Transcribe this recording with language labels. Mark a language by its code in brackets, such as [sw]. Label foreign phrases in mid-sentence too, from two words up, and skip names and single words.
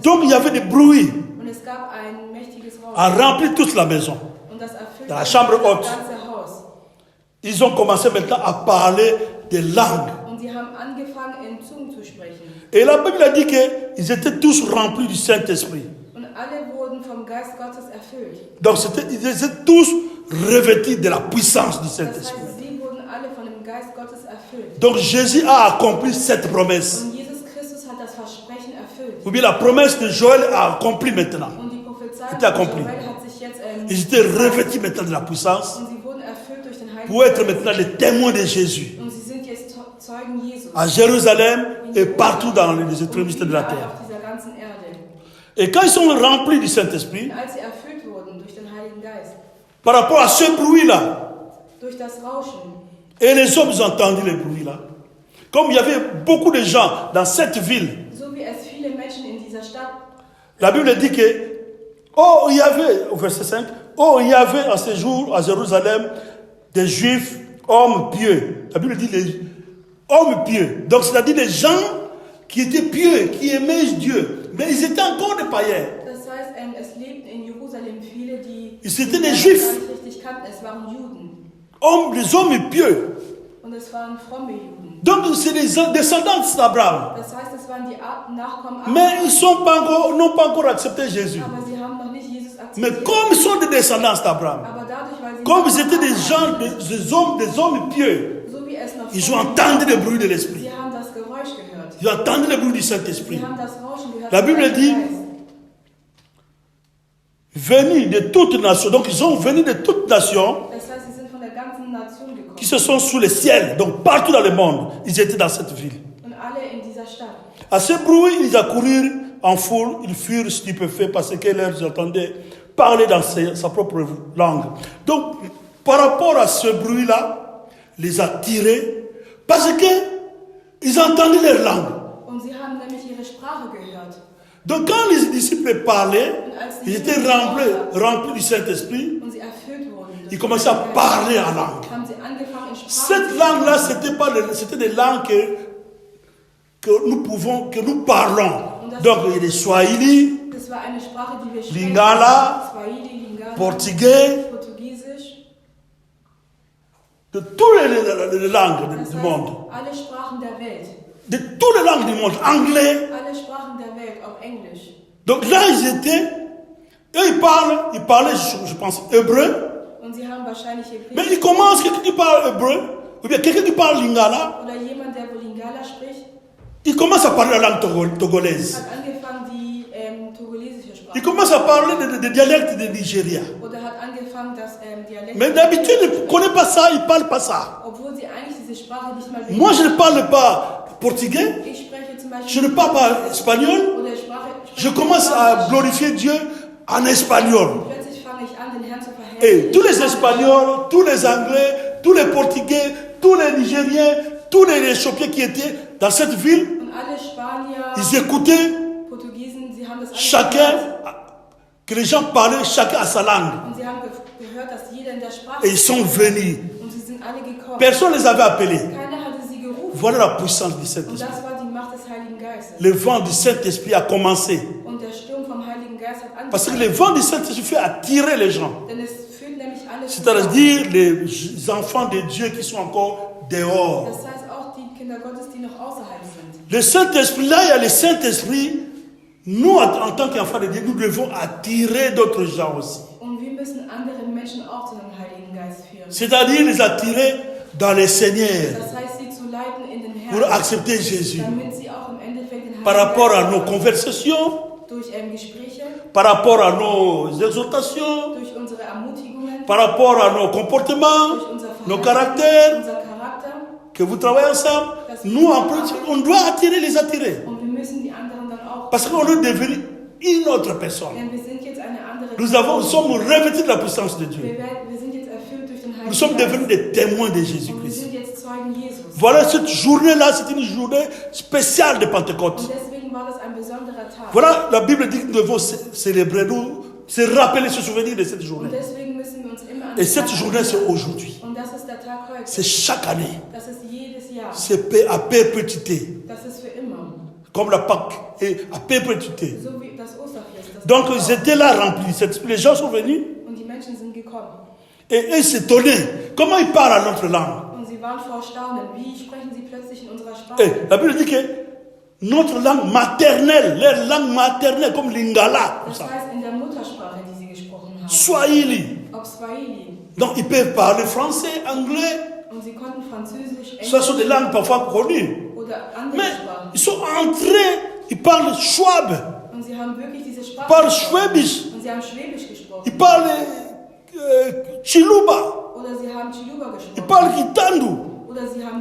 [fr] Donc il y avait des bruits [de] Und es gab ein mächtiges [fr] à [de] Rauschen. [fr] remplir toute la maison. [de] Und das erfüllte [fr] Dans la chambre haute. [de] das ganze Haus. [fr] Ils ont commencé maintenant à parler des langues. [de] Und sie haben angefangen, in Zungen zu sprechen. [fr] Et la Bible a dit qu'ils étaient tous remplis du Saint-Esprit. [de] Und alle wurden vom Geist Gottes erfüllt. [fr] Donc ils étaient tous revêtus de la puissance du [de] Das [fr] Saint-Esprit. [de] heißt, sie wurden alle von dem Geist Gottes erfüllt. [fr] Donc Jésus a accompli cette promesse. [de] Und Jesus Christus hat das Versprechen erfüllt. [fr] Ou bien la promesse de Joël a accompli maintenant. [de] Und die Prophezeiung [fr] C'était [de] von [fr] accompli. [de] Joel hat sich jetzt [fr] Ils étaient revêtus maintenant de la puissance [de] und sie wurden erfüllt durch den Heiligen [fr] pour être [de] Geist. [fr] maintenant les témoins de Jésus. [de] Und sie sind jetzt Zeugen Jesus. [fr] À Jérusalem et partout dans les extrémités de la [de] überall [fr] terre. [de] auf dieser ganzen Erde. [fr] Et quand ils sont remplis du Saint-Esprit, [de] Und als sie erfüllt wurden durch den Heiligen Geist, [fr] par rapport à ce bruit-là, [de] durch das Rauschen, [fr] et les hommes ont entendu le bruit-là, comme il y avait beaucoup de gens dans cette ville, [de] so wie es viele Menschen in dieser Stadt, [fr] la Bible dit que, oh, il y avait, au verset 5, oh, il y avait à ce jour à Jérusalem des Juifs, hommes pieux. La Bible dit les hommes pieux. Donc, c'est-à-dire des gens qui étaient pieux, qui aimaient Dieu. Mais ils étaient encore des païens. [de] das heißt, es lebten in Jerusalem viele, die [fr] Ils étaient des [de] das [fr] Juifs, [de] gar nicht richtig kannten. Es waren Juden [fr] des hommes pieux. [de] und es waren fromme Juden. [fr] Donc, c'est des descendants d'Abraham. [de] Das heißt, es waren waren die Nachkommen [fr] Mais ils n'ont pas encore accepté Jésus. [de] aber sie haben noch nicht Jesus [fr] Mais [de] akzeptiert. [fr] comme ils sont des descendants d'Abraham, [de] Aber dadurch, weil sie [fr] comme ils [de] Nachkommen [fr] étaient des [de] Abrahams [fr] gens, des hommes pieux, [de] so wie es noch [fr] ils ont [de] vor [fr] entendu [de] ihnen [fr] le [de] war, [fr] bruit de l'Esprit. [de] sie haben das Geräusch gehört. [fr] Ils ont entendu le bruit du Saint-Esprit. [de] Sie haben das Rauschen gehört. [fr] La [de] vom [fr] Bible [de] Heiligen [fr] dit, [de] Geist. [fr] venus de toutes nations. Donc ils sont venus de toutes nations [de] Das heißt, sie sind von der ganzen Nation gekommen. [fr] qui se sont sous le ciel. Donc partout dans le monde, ils étaient dans cette ville. [de] Und alle in dieser Stadt. [fr] À ce bruit, ils accoururent en foule. Ils furent stupéfaits parce que leur entendaient parler dans sa propre langue. Donc, par rapport à ce bruit-là, les attirait parce que ils entendaient leur langue. [de] Und sie haben nämlich ihre Sprache gehört. [fr] Donc, quand les disciples parlaient, [de] Und als die [fr] ils étaient [de] Jünger [fr] remplis du Saint-Esprit. [de] und sie erfüllt wurden, durch [fr] Ils [de] den [fr] commençaient à [de] Heiligen Geist, [fr] parler en langue. [de] haben sie angefangen in Sprache [fr] Cette [de] zu [fr] langue-là, [de] sprechen. [fr] c'était des langues que nous parlons. Donc, il y a des Swahili, [de] Das war eine Sprache, die wir sprechen. [fr] Lingala, [de] Swahili, Lingala, [fr] portugais, [de] Portugiesisch. [fr] de toutes les langues [de] Das [fr] du [de] heißt, [fr] monde. [de] alle Sprachen der Welt. [fr] De toutes les langues du monde. Anglais. [de] Alle Sprachen der Welt, auch Englisch. [fr] Donc là, eux, ils parlaient, je pense, hébreu. [de] Und sie haben wahrscheinlich [fr] Mais [de] Hebräisch. [fr] ils commencent, quelqu'un qui parle hébreu, ou bien quelqu'un qui parle lingala, [de] Oder jemand, der wohl Lingala spricht, [fr] il commence à parler la langue togolaise. [de] hat angefangen, die togolesische Sprache. [fr] Il commence à parler des dialectes de Nigeria. [de] Oder hat angefangen, das Dialekt. [fr] Mais d'habitude, ils ne connaissent pas ça, ils ne parlent pas ça. Obwohl sie eigentlich diese Sprache nicht mal Moi, je ne parle pas portugais, [de] Ich spreche zum Beispiel. [fr] je ne parle pas espagnol, [de] Oder [fr] je commence à glorifier Dieu en espagnol. [de] Plötzlich fange ich an, den Herrn zu verherrlichen. [fr] Et tous les Espagnols, tous les Anglais, tous les Portugais, tous les Nigériens, tous les Éthiopiens qui étaient dans cette ville, [de] Und alle Spanier, [fr] ils écoutaient [de] Portugiesen, sie haben das alles [fr] chacun, [de] gehört. [fr] que les gens parlaient chacun à sa langue. [de] Und sie haben gehört, dass jeder in der Sprache [fr] Et ils sont venus. [de] Und sie sind alle gekommen. [fr] Personne ne les avait appelés. [de] Keiner hatte sie gerufen. [fr] Voilà la puissance du [de] Und [fr] Saint-Esprit. [de] das war die Macht des Heiligen Geistes. [fr] Le vent du Saint-Esprit a commencé. [de] Und der Sturm vom Heiligen Geist hat [fr] Parce que [de] angefangen. [fr] le vent du Saint-Esprit fait attirer les gens. [de] Denn es führt nämlich alle [fr] C'est-à-dire les enfants de Dieu qui sont encore dehors. [de] Das heißt auch die Kinder Gottes, die noch außerhalb sind. [fr] Le Saint-Esprit, là, il y a le Saint-Esprit. Nous, en tant qu'enfants de Dieu, nous devons attirer d'autres gens aussi. [de] Und wir müssen andere Menschen auch zu dem Heiligen Geist führen. [fr] C'est-à-dire les attirer dans le Seigneur [de] Das heißt, sie zu leiten in den [fr] pour [de] Herrn, [fr] accepter Jésus. [de] damit sie auch im Endeffekt den [fr] Par [de] Heiligen [fr] rapport à [de] Geist [fr] nos conversations, [de] durch Gespräche, [fr] par rapport à nos exhortations, [de] durch unsere Ermutigungen, [fr] par rapport à nos comportements, [de] durch unser [fr] nos [de] Verhalten, [fr] caractères, [de] unser Charakter. [fr] que vous travaillez ensemble, nous, en plus, on doit attirer les attirer. [de] Und wir müssen die anderen dann auch. [fr] Parce qu'on est devenu une autre personne. [de] Denn wir sind jetzt eine andere [fr] Nous sommes revêtus de la puissance de Dieu. [de] Wir sind jetzt erfüllt durch den Heiligen [fr] Nous sommes [de] Geist. [fr] devenus des témoins de [de] Und wir [fr] Jésus-Christ. [de] sind jetzt Zeugen Jesus. [fr] Voilà, cette journée-là, c'est une journée spéciale de Pentecôte. [de] Und deswegen war das ein besonderer Tag. [fr] Voilà, la Bible dit que nous devons célébrer, nous, se rappeler, se souvenir de cette [de] Und [fr] journée. [de] deswegen müssen wir uns immer an [fr] Et [de] den [fr] cette [de] Tag [fr] journée, c'est [de] erinnern. [fr] aujourd'hui. [de] Und das ist der Tag heute. [fr] C'est chaque année. [de] Das ist jedes Jahr. [fr] C'est à perpétuité. [de] Das ist für immer. [fr] Comme la Pâque est à perpétuité. [de] So wie das Osterfest. Das [fr] Donc, [de] ist [fr] ils [de] auch. [fr] étaient là remplis. Les gens sont venus [de] Und die Menschen sind gekommen. [fr] et ils s'étonnaient. Comment ils parlent à notre langue? [de] Und sie waren vor Staunen. Wie sprechen sie plötzlich in unserer Sprache? [fr] Et la Bible dit que notre langue maternelle, leur langue maternelle, comme Lingala, comme [de] Das [fr] ça, [de] heißt in der Muttersprache, die sie gesprochen haben. [fr] Swahili. [de] Ob Swahili. [fr] Donc, ils peuvent parler français, anglais. [de] Und sie konnten Französisch, [fr] Ce sont des [de] Englisch [fr] langues parfois connues. [de] oder andere [fr] Mais [de] Sprachen. [fr] ils sont entrés, ils parlent Schwab, [de] Und sie haben wirklich diese [fr] ils [de] Sprache [fr] parlent [de] gesprochen. [fr] Schwäbisch, [de] Und sie haben Schwäbisch gesprochen. [fr] ils parlent Chiluba, [de] Oder sie haben Chiluba [fr] ils [de] gesprochen. [fr] parlent Kitandu, [de] Oder sie haben